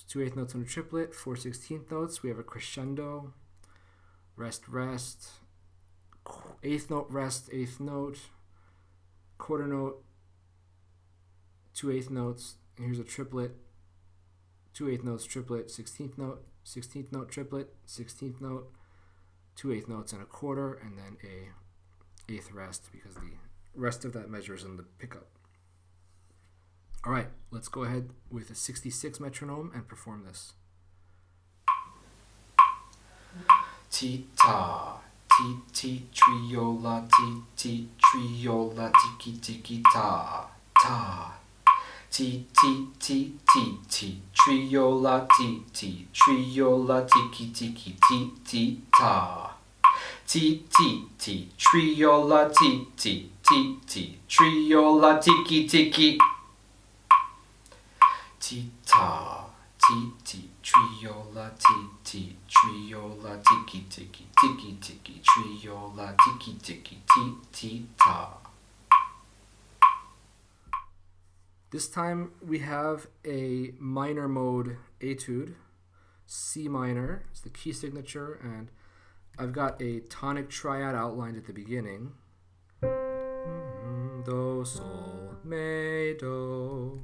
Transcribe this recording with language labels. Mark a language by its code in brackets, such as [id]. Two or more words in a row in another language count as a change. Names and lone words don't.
[en] 2 8th notes and a triplet, 4 16th notes, we have a crescendo, rest, 8th note, rest, 8th note, quarter note, 2 8th notes, and here's a triplet, 2 8th notes, triplet, 16th note, triplet, 16th note, 2 8th notes and a quarter, and then a 8th rest because the rest of that measure is in the pickup. All right, let's go ahead with a 66 metronome and perform this. Ti ta, ti ti triola, ti ti triola, tiki tiki ta, ta. Ti ti ti ti ti triola, ti ti triola, tiki tiki ti ti ta. Ti ti ti triola, ti ti ti ti triola, tiki tiki. Ti ta, ti ti triola, ti ti triola, tiki tiki tiki tiki triola, tiki tiki ti ti ta. This time we have a minor mode etude. C minor is the key signature, and I've got a tonic triad outlined at the beginning. Do, sol, me, do.